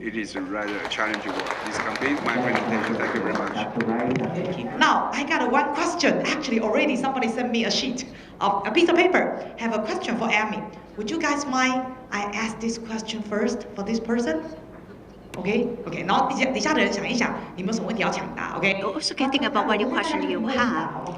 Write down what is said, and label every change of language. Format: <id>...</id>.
<en>It is rather a challenging work. This completes my presentation. Thank you very much. Now, I got one question. Actually, already somebody sent me a sheet of a piece of paper. Have a question for Amy. Would you guys mind I ask this question first for this person? Okay.</en> <zh>然后底下的人想一想，你们有什么问题要抢答 ？Okay.</zh> <en>You also can think about what your question you have.</en>